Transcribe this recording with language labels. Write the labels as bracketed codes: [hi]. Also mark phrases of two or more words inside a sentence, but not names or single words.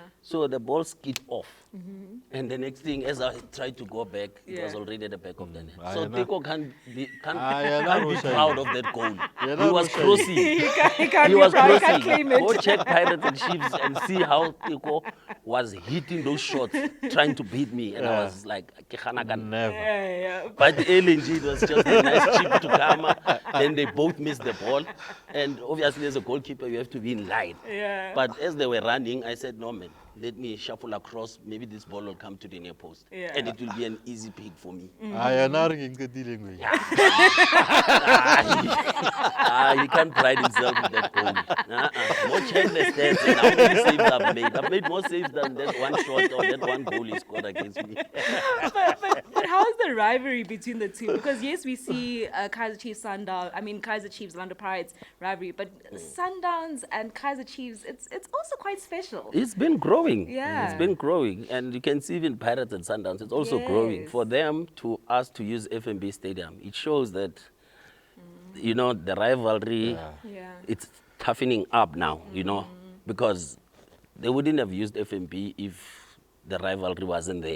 [en] So the ball skid off, and the next thing, as I tried to go back, it was Yeah. already at the back of the net. Ah, So yeah, Teko can't be Russia. proud of that goal. Yeah, He was Russia. crossing. He can't He be was proud, he can't crossing. claim it. Go check Pirates and Chiefs and see how Teko was hitting those shots, trying to beat me, and I Yeah. was like, [st] "Ke gana ka nna." [en] Never. Yeah. But LNG, it was just a nice chip to come. Then they both missed the ball. And obviously, as a goalkeeper, you have to be in line. Yeah. But as they were running, I said, no, man, let me shuffle across, maybe this ball will come to the near post. Yeah. And it will be an easy pick for me. He can't pride himself with that goal. No checklist stats and how many saves I've made. I've made more saves than that one shot or that one goal he scored against me. but how's the rivalry between the two? Because yes, we see Kaizer Chiefs, Kaizer Chiefs, Orlando Pirates rivalry, but Sundowns and Kaizer Chiefs, it's also quite special. It's been growing. Yeah. It's been growing. And you can see even Pirates and Sundowns, it's also growing. For them to us to use FNB Stadium, it shows that, you know, the rivalry, it's toughening up now, you know, because they wouldn't have used FNB if the rivalry wasn't there.